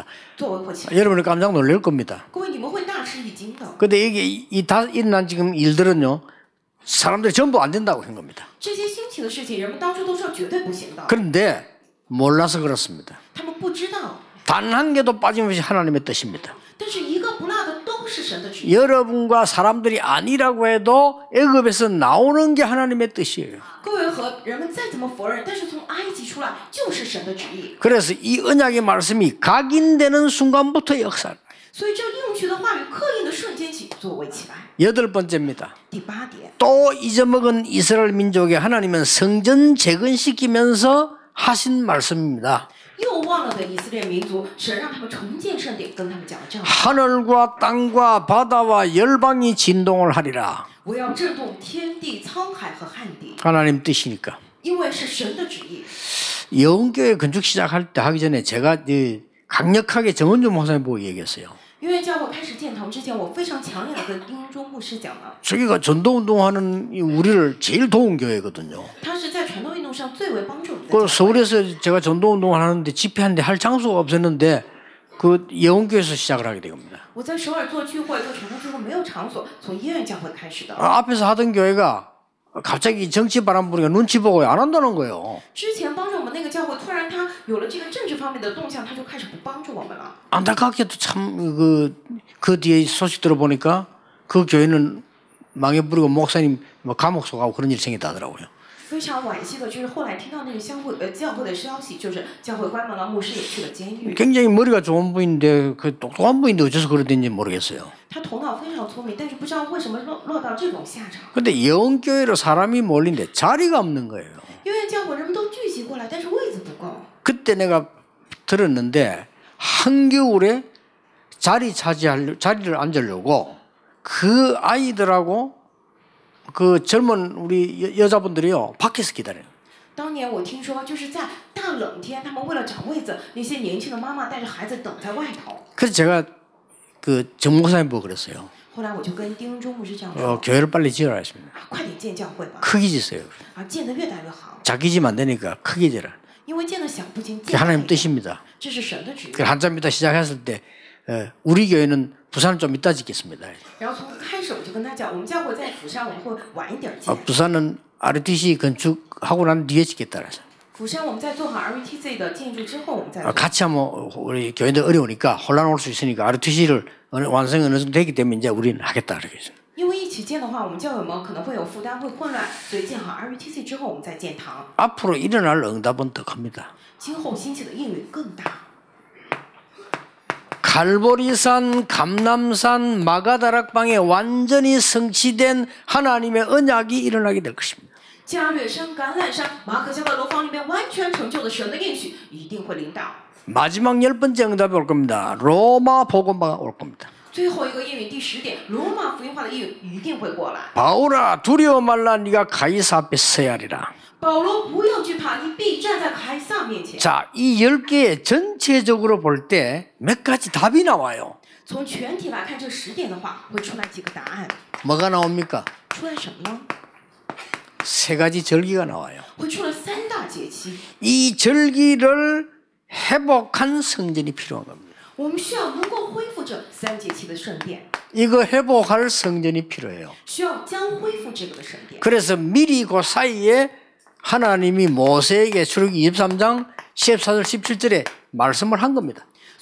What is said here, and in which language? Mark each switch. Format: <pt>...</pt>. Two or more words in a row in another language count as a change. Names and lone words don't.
<zh>作为会起来。</zh> <ko>여러분이 깜짝 놀랄 겁니다.</ko> <zh>各位，你们会大吃一惊的。</zh> <ko>근데 이게 이 다 일어난 지금 일들은요, 사람들이 전부 안 된다고 한 겁니다.</ko> <zh>这些兴起的事情，人们当初都说绝对不行的，</zh> <ko>그런데 몰라서 그렇습니다.</ko> <zh>他们不知道。</zh> <ko>단 한 개도 빠짐없이 하나님의 뜻입니다.</ko> <zh>但是一个不落的都是神的旨意。</zh> <ko>여러분과 사람들이 아니라고 해도 애굽에서 나오는 게 하나님의 뜻이에요.</ko> <zh>各位和人们再怎么否认，但是从埃及出来就是神的旨意。</zh> <ko>그래서 이 언약의 말씀이 각인되는 순간부터 역사.</ko> <zh>所以这应许的话语刻印的瞬间起作为起来。</zh> <ko>여덟 번째입니다.</ko> <zh>第八点，</zh> <ko>또 잊어먹은 이스라엘 민족에 하나님은 성전 재건시키면서 하신 말씀입니다.</ko> <zh>又忘了的以色列民族，神让他们重建圣殿，跟他们讲了这样的话：</zh> <ko>하늘과 땅과 바다와 열방이 진동을 하리라.</ko> <zh>我要震动天地、沧海和旱地，</zh> <ko>하나님 뜻이니까.</ko> <zh>因为是神的旨意。</zh> <ko>영교회 건축 시작할 때 하기 전에 제가 강력하게 정은주 목사님 보고 얘기했어요.</ko> <zh>因为教会开始建堂之前，我非常强烈的跟丁中牧师讲了，</zh> <ko>저기가 전도운동하는 우리를 제일 도운 교회거든요.</ko> <zh>他是在传道运动上最为帮助我们的 그 教会。</zh> <ko>서울에서 제가 전도운동을 하는데 집회하는데 할 장소가 없었는데 그 예원교회에서 시작을 하게 된 겁니다.</ko> <zh>我在首尔做聚会、做传道聚会没有场所，从医院教会开始的。</zh> <ko>앞에서 하던 교회가 갑자기 정치 바람 부니까 눈치 보고 안 한다는 거예요.</ko> <zh>之前帮助我们那个教会，突然他有了这个政治方面的动向，他就开始不帮助我们了。</zh> <ko>안타깝게도 참 그 뒤에 소식 들어보니까 그 교회는 망해버리고 목사님 뭐 감옥 속하고 그런 일이 생겼다 하더라고요.</ko> <zh>非常惋惜的就是后来听到那个教会的消息，就是教会关门了，牧师也去了监狱。</zh> <ko>굉장히 머리가 좋은 분인데 그 똑똑한 분인데 어째서 그러든지 모르겠어요.</ko> <zh>他头脑非常聪明，但是不知道为什么落到这种下场。</zh> <ko>근데 예원교회로 사람이 몰린데 자리가 없는 거예요.</ko> <zh>因为教会人们都聚集过来，但是位子不够。</zh> <ko>그때 내가 들었는데 한겨울에 자리를 앉으려고 그 아이들하고 그 젊은 우리 여자분들이요 밖에서 기다려요.</ko> <zh>当年我听说，就是在大冷天，他们为了找位子，那些年轻的妈妈带着孩子等在外头。</zh> <ko>그래서 제가 그 정목사님 보고 그랬어요.</ko> <zh>后来我就跟丁中牧师这样说：</zh> <ko>교회를 빨리 지으라 했습니다.</ko> <zh>快点建教会吧，</zh> <ko>크게 지세요.</ko> <zh>建得越大越好。</zh> <ko>자기 집 안 되니까 크게 지라.</ko> <zh>因为建得小不行，</zh> <ko>그게</ko> <zh>建大</zh> <ko>하나님</ko> <zh>一点，</zh> <ko>뜻입니다.</ko> <zh>这是神的旨意。</zh> <ko>그 한참 있다 시작했을 때 우리 교회는 부산을 좀 이따 짓겠습니다.</ko> <zh>然后从开始我就跟他讲，我们教会在釜山，我们会晚一点建。</zh> <ko>부산은 RTC 건축하고 난 뒤에 짓겠다 그래서.</ko> <zh>釜山我们在做好 RUTC 的建筑之后，我们再做。</zh> <ko>같이 하면 우리 교회들 어려우니까 혼란 올 수 있으니까 RTC를 완성이 어느 정도 되기 때문에 이제 우리는 하겠다 그렇게 했어요.</ko> <zh>因为一起建的话，我们教友们可能会有负担，会混乱，所以建好 RUTC 之后，我们再建堂。</zh> <ko>앞으로 일어날 응답은 더 큽니다.</ko> <zh>今后兴起的应允更大。</zh> <ko>갈보리산, 감남산, 마가다락방에 완전히 성취된 하나님의 언약이 일어나게 될 것입니다.</ko> <zh>加略山、橄榄山、马可夏的楼房里面完全成就的神的应许，一定会临到。</zh> <ko>마지막 10번째 응답이 올 겁니다. 로마 복음화가 올 겁니다.</ko> <zh>最后一个应允第10点，罗马福音化的应允一定会过来。</zh> <ko>바울아 두려워 말라 네가 가이사 앞에 서야 하리라.</ko> <zh>保罗，不要惧怕，你必站在凯撒面前。</zh> <ko>자, 이 10개 전체적으로 볼 때 몇 가지 답이 나와요.</ko> <zh>从全体来看，这10点的话会出来几个答案。</zh> <ko>뭐가 나옵니까?</ko> <zh>出来什么呢？</zh> <ko>세 가지 절기가 나와요.</ko> <zh>会出了3大节期。</zh> <ko>이 절기를 회복한 성전이 필요한 겁니다.</ko> <zh>我们需要能够恢复这3节期的圣殿，</zh> <ko>이거 회복할 성전이 필요해요.</ko> <zh>需要将恢复这个的圣殿。</zh> <ko>그래서 미리 그 사이에 하나님이 모세에게 출애굽기 23장 14절 17절에 말씀을 한 겁니다.</ko>